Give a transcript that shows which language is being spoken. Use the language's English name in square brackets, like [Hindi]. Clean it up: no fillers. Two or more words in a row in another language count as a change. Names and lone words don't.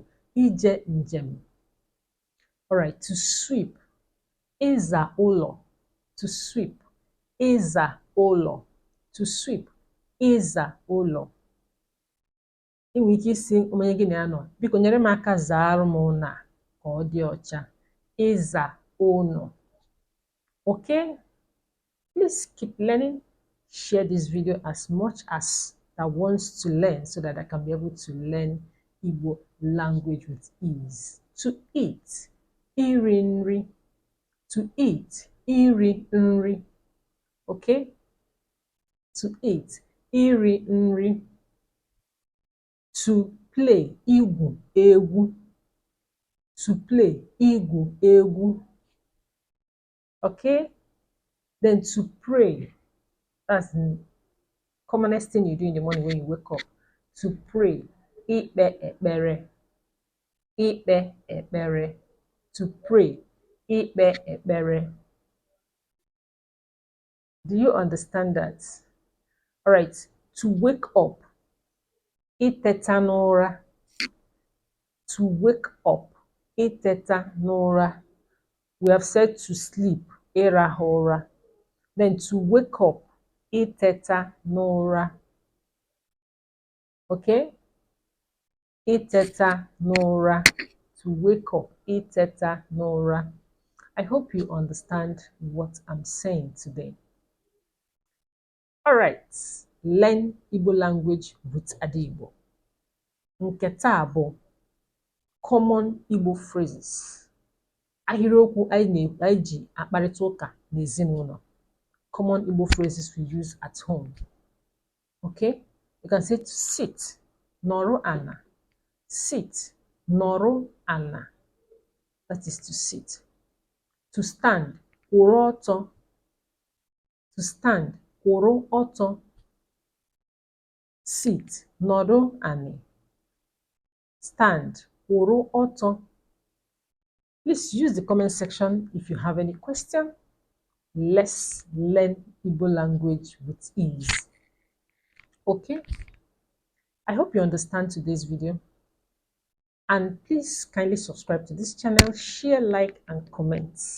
[Igbo] Ije njem. [English] All right, to sweep. [Igbo] Ịza ụlọ, [English] to sweep. [Igbo] Ịza ụlọ, [English] to sweep. [Igbo] Ịza ụlọ. Ị nwere ike isi onye gị na-anọ, biko nyere m aka zaara m ụlọ a ka ọ dị ọcha. Ịza ụlọ. [English] Okay? Please keep learning. Share this video as much as that wants to learn so that I can be able to learn Igbo language with ease. To eat. [Igbo] Iri nri. [English] To eat. [Igbo] Iri nri. [English] Okay? To eat. [Igbo] Iri nri. [English] To play. [Igbo] Igwu egwu. [English] To play. [Igbo] Igwu egwu. [English] Okay? Then to pray. That's the commonest thing you do in the morning when you wake up. To pray. [Igbo] Ikpe ekpere. Ikpe ekpere. [English] To pray. [Igbo] Ikpe ekpere. [English] Do you understand that? All right. To wake up. [Igbo] Iteta n'ụra. [English] To wake up. [Igbo] Iteta n'ụra. [English] We have said to sleep. [Igbo] Ịrahụ ụra. [English] Then to wake up. [Igbo] Iteta n'ụra. Okay? Iteta n'ụra. [English] To wake up. [Igbo] Iteta n'ụra. [English] I hope you understand what I'm saying today. Alright, learn Igbo language with Igbo. [Igbo] Nke taa bụ [English] common Igbo phrases. [Igbo] Ahịrịokwu anyị ji akparịta ụka n'ezinụlọ. [English] Common Igbo phrases we use at home. Okay? You can say to sit, [Igbo] nọrọ ana. Sit, nọrọ ana. [English] That is to sit. To stand, [Igbo] kwụrụ ọtọ. [English] To stand, [Igbo] kwụrụ ọtọ. Sit, nọrọ ani. Stand, kwụrụ ọtọ. [English] Please use the comment section if you have any question. Let's learn Igbo language with ease. Okay? I hope you understand today's video. And please kindly subscribe to this channel, share, like, and comment.